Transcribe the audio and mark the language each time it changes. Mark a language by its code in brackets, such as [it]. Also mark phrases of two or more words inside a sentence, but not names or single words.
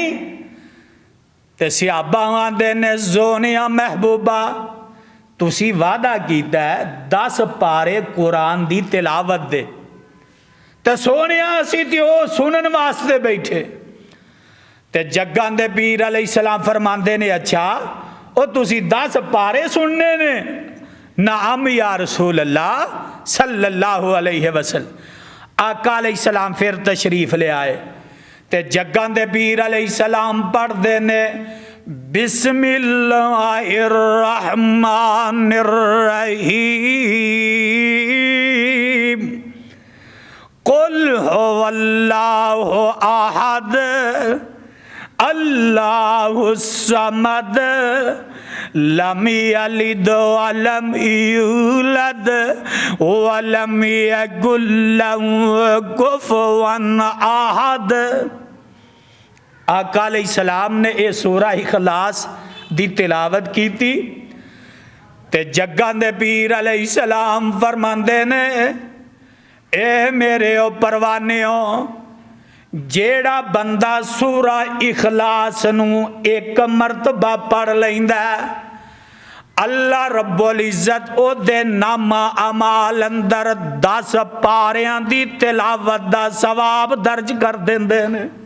[pa] تے صحابہ آندے نے سوہنیا محبوبا تسی وعدہ کیتا ہے 10 پارے قرآن دی تلاوت دے، تے سوہنیا اسی تے او سنن واسطے بیٹھے. تے جگاں دے پیر علیہ السلام فرماتے نے اچھا او تسی 10 پارے سننے نے? [ar] نعم يا رسول الله صلى الله عليه وسلم. [pa] آقا علیہ السلام فیر تشریف لے آئے تے جگاں دے پیر علیہ السلام پڑھدے نے [ar] بسم اللہ الرحمن الرحیم قل هو اللہ احد اللہ الصمد لم یلد ولم یولد ولم یکن له کفوا احد۔ [pa] آقا علیہ السلام نے یہ سورہ اخلاص دی تلاوت کی تھی تے جگاں دے پیر علیہ السلام فرماندے نے اے میرے او پروانیوں جیڑا بندہ سورہ اخلاص نو ایک مرتبہ پڑھ لیندا ہے اللہ [ar] رب العزت [pa] او دے نامہ اعمال اندر 10 پاریاں دی تلاوت دا ثواب درج کر دیندے نے۔